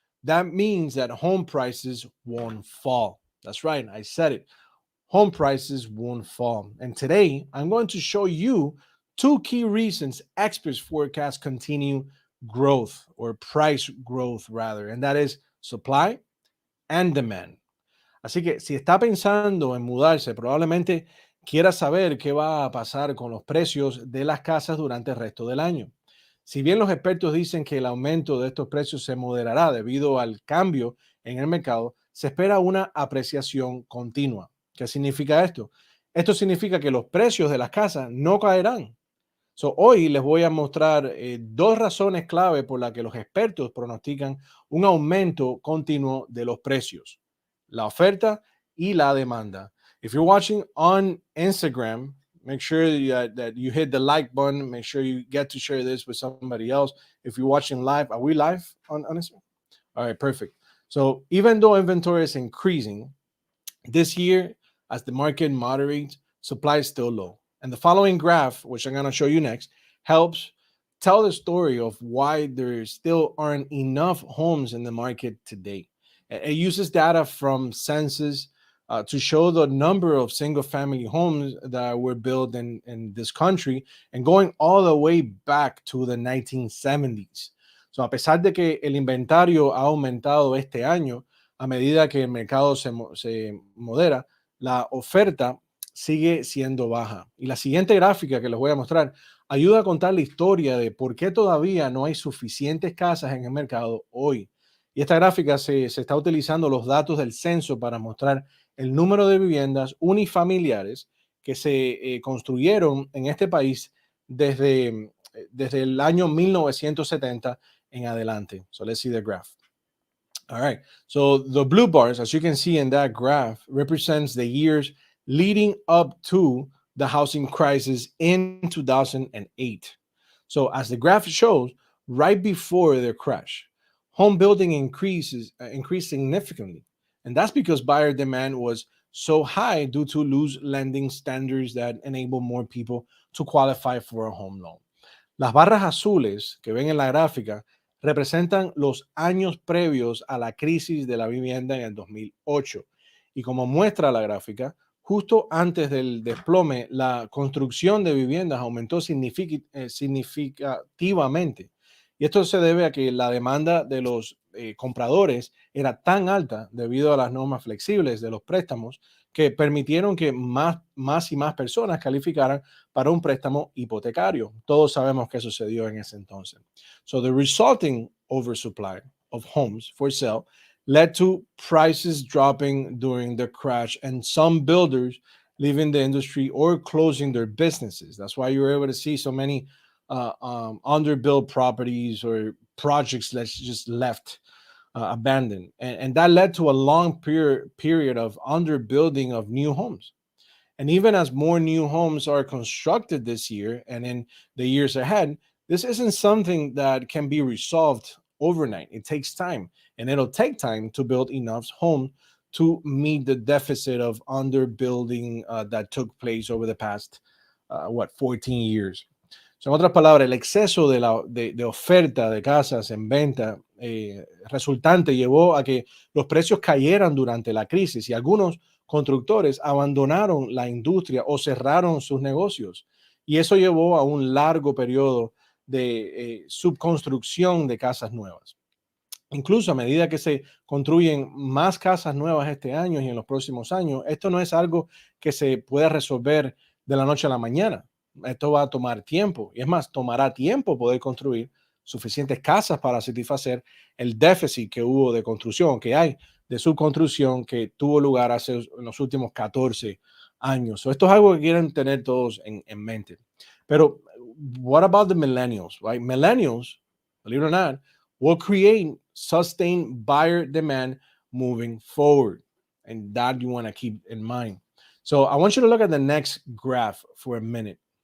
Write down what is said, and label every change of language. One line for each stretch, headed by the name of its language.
English: That means that home prices won't fall. That's right, I said it. Home prices won't fall. And today, I'm going to show you two key reasons experts forecast continue growth or price growth rather, and that is supply and demand.
Spanish: Así que si está pensando en mudarse, probablemente quiera saber qué va a pasar con los precios de las casas durante el resto del año. Si bien los expertos dicen que el aumento de estos precios se moderará debido al cambio en el mercado, se espera una apreciación continua. ¿Qué significa esto? Esto significa que los precios de las casas no caerán. Hoy les voy a mostrar dos razones clave por las que los expertos pronostican un aumento continuo de los precios, la oferta y la demanda.
English: If you're watching on Instagram, make sure that you hit the like button. Make sure you get to share this with somebody else. If you're watching live, are we live on Instagram? All right, perfect. So even though inventory is increasing, this year, as the market moderates, supply is still low. And the following graph, which I'm going to show you next, helps tell the story of why there still aren't enough homes in the market today. It uses data from census to show the number of single family homes that were built in this country and going all the way back to the 1970s.
Spanish: So, a pesar de que el inventario ha aumentado este año, a medida que el mercado se modera, la oferta sigue siendo baja. Y la siguiente gráfica que les voy a mostrar ayuda a contar la historia de por qué todavía no hay suficientes casas en el mercado hoy. Y esta gráfica se está utilizando los datos del censo para mostrar el número de viviendas unifamiliares que se construyeron en este país desde el año 1970 en adelante.
English: So let's see the graph. All right. So the blue bars, as you can see in that graph, represents the years leading up to the housing crisis in 2008. So as the graph shows, right before the crash, home building increased significantly. And that's because buyer demand was so high due to loose lending standards that enable more people to qualify for a home loan.
Spanish: Las barras azules que ven en la gráfica representan los años previos a la crisis de la vivienda en el 2008. Y como muestra la gráfica, justo antes del desplome, la construcción de viviendas aumentó significativamente. Y esto se debe a que la demanda de los compradores era tan alta debido a las normas flexibles de los préstamos que permitieron que más y más personas calificaran para un préstamo hipotecario. Todos sabemos qué sucedió en ese entonces.
English: So the resulting oversupply of homes for sale led to prices dropping during the crash and some builders leaving the industry or closing their businesses. That's why you were able to see so many underbuilt properties or projects that just left abandoned. And that led to a long period of underbuilding of new homes. And even as more new homes are constructed this year and in the years ahead, this isn't something that can be resolved overnight. It takes time, and it'll take time to build enough homes to meet the deficit of underbuilding that took place over the past, 14 years.
Spanish: En otras palabras, el exceso de oferta de casas en venta resultante llevó a que los precios cayeran durante la crisis y algunos constructores abandonaron la industria o cerraron sus negocios. Y eso llevó a un largo periodo de subconstrucción de casas nuevas. Incluso a medida que se construyen más casas nuevas este año y en los próximos años, esto no es algo que se pueda resolver de la noche a la mañana. Esto va a tomar tiempo y es más, tomará tiempo poder construir suficientes casas para satisfacer el déficit que hubo de construcción, que hay de subconstrucción que tuvo lugar hace en los últimos 14 años. Esto es algo que quieren tener todos en mente.
English: Pero, what about the millennials, right? Millennials, believe it or not, will create sustained buyer demand moving forward. And that you want to keep in mind. So I want you to look at the next graph for a minute.